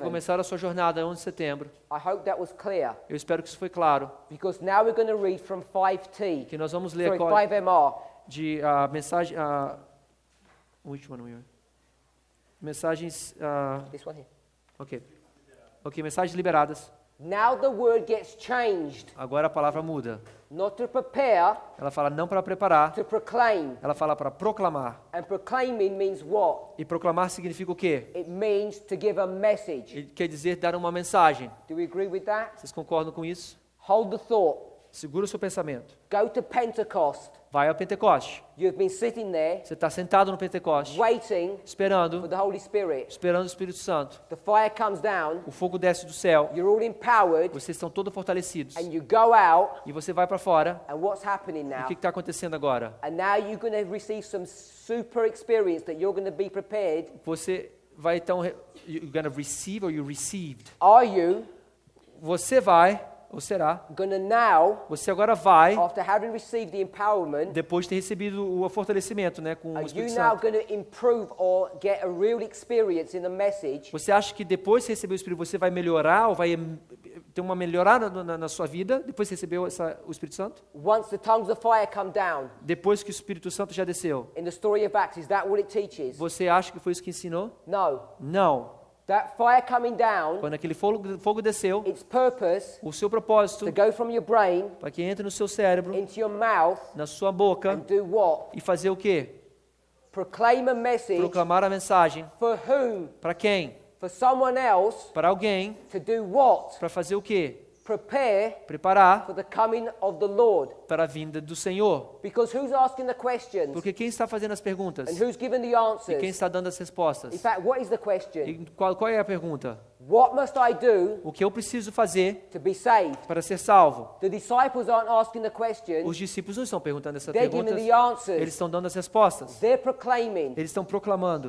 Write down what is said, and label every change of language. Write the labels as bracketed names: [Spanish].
[Portuguese] começaram a sua jornada 11 de setembro, [English] I hope that was clear. [Portuguese] eu espero que isso foi claro. [English] Because now we're going to read from 5T, [Portuguese] Que nós vamos ler [English] sorry, [Portuguese] agora [English] 5MR. [Portuguese] de a mensagem, [English] which one we are? [Portuguese] Mensagens, [English] This one here. [Portuguese] ok, mensagens liberadas. [English] Now the word gets changed, [Portuguese] Agora a palavra muda. [English] not to prepare, [Portuguese] Ela fala não para preparar, [English] to proclaim. [Portuguese] ela fala para proclamar. [English] And proclaiming means what? [Portuguese] E proclamar significa o quê? [English] It means to give a message. [Portuguese] Ele quer dizer dar uma mensagem. [English] Do we agree with that? [Portuguese] Vocês concordam com isso? [English] Hold the thought. [Portuguese] Segura o seu pensamento. [English] Go to Pentecost. [Portuguese] Vai ao Pentecoste. [English] You've been sitting there [Portuguese] Você está sentado no Pentecoste, [English] waiting for [Portuguese] esperando [English] the Holy Spirit. [Portuguese] o Espírito Santo. [English] The fire comes down. [Portuguese] O fogo desce do céu. [English] You're all empowered. [Portuguese] Vocês estão todos fortalecidos. [English] And you go out. [Portuguese] E você vai para fora. [English] And what's happening [Portuguese] E o [English] now? [Portuguese] que está acontecendo agora? [English] And now you're going to receive some super experience that you're going to be prepared. [Portuguese] Você vai então, [English] you're gonna receive or you received. Are you [Portuguese] Você vai, ou será, [English] going to now, [Portuguese] você agora vai, [English] after having received the empowerment, [Portuguese] depois de ter recebido o fortalecimento, né, com o [English] are you [Portuguese] Espírito [English] now [Portuguese] Santo. [English] going to improve or get a real experience in the message? [Portuguese] Você acha que depois de receber o Espírito você vai melhorar ou vai ter uma melhorada na sua vida, depois que recebeu o Espírito Santo? [English] Once the tongues of fire come down, [Portuguese] Depois que o Espírito Santo já desceu, [English] in the story of Acts, is that what it teaches? [Portuguese] você acha que foi isso que ensinou? [English] No. [Portuguese] Não. [English] That fire coming down, [Portuguese] Quando aquele fogo desceu, [English] its purpose [Portuguese] o seu propósito, [English] to go from your brain [Portuguese] para que entre no seu cérebro, [English] into your mouth [Portuguese] na sua boca, [English] and do what? [Portuguese] e fazer o quê? [English] Proclaim a message [Portuguese] Proclamar a mensagem. [English] for whom? [Portuguese] Para quem? [English] For someone else [Portuguese] Para alguém. [English] to do what? [Portuguese] Para fazer o quê? [English] Prepare [Portuguese] Preparar [English] for the coming of the Lord. [Portuguese] para a vinda do Senhor. [English] Because who's asking the questions? [Portuguese] Porque quem está fazendo as perguntas? [English] And who's giving the [Portuguese] E quem [English] answers? [Portuguese] está dando as respostas? [English] In fact, what is the question? [Portuguese] E qual é a pergunta? [English] What must I do [Portuguese] O que eu preciso fazer [English] to be saved? [Portuguese] para ser salvo? [English] The disciples aren't asking the question. [Portuguese] Os discípulos não estão perguntando essas [English] They're giving [Portuguese] perguntas, [English] the answers. [Portuguese] eles estão dando as respostas. [English] They're proclaiming. [Portuguese] Eles estão proclamando.